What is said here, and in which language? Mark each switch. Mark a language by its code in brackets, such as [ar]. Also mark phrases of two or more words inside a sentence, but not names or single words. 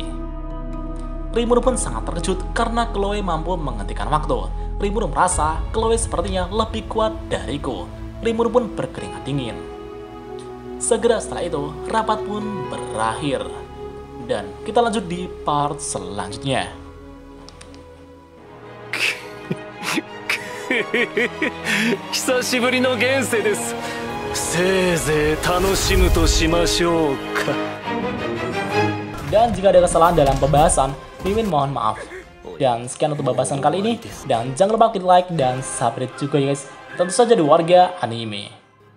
[id] Rimuru pun sangat terkejut karena Chloe mampu menghentikan waktu. Rimuru merasa Chloe sepertinya lebih kuat dariku. Rimuru pun berkeringat dingin. Segera setelah itu, rapat pun berakhir. Dan kita lanjut di part selanjutnya. [ja] 久しぶりの現世です。せいぜい楽しむとしましょうか。 [id] Dan jika ada kesalahan dalam pembahasan, Mimin mohon maaf. Dan sekian untuk pembahasan kali ini. Dan jangan lupa klik like dan subscribe juga ya guys. Tentu saja di Warga Anime.